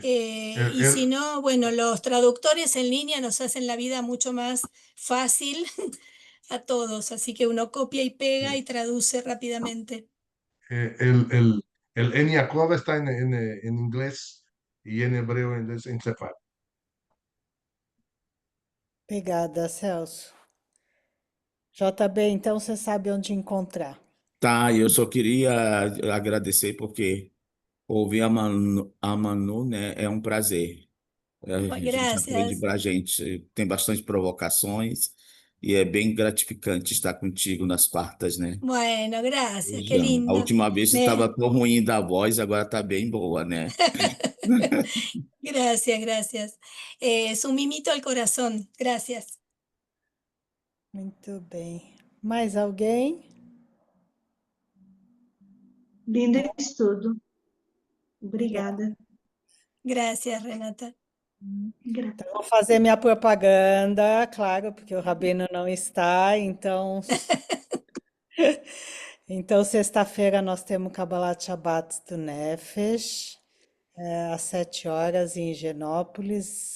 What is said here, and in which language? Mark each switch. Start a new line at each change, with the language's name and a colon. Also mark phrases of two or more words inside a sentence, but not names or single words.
Spanish: Y si no, bueno, los traductores en línea nos hacen la vida mucho más fácil a todos, así que uno copia y pega y traduce rápidamente. El en Yaakov está en inglés y en hebreo en Sefaria.
Portuguese: Obrigada, Celso. JB, então você sabe onde encontrar. Tá, eu só queria agradecer porque ouvir a Manu, né, é um prazer. A gente aprende
Spanish: Gracias.
Portuguese: pra gente, tem bastante provocações e é bem gratificante estar contigo nas quartas, né?
Spanish: Bueno, gracias, qué
Portuguese: Beijão. A
Spanish: lindo.
Portuguese: última vez estava Me... tão ruim da voz, agora tá bem boa, né?
Spanish: Gracias, gracias. Es un mimito al corazón. Gracias.
Portuguese: Muito bem. Mais alguém? Lindo estudo. Obrigada.
Spanish: Gracias, Renata. Gra-
Portuguese: Vou fazer minha propaganda, claro, porque o Rabino não está, então, então sexta-feira nós temos
Hebrew: Kabbalat Shabbat
Portuguese: do Nefesh, às 7 horas em Higienópolis.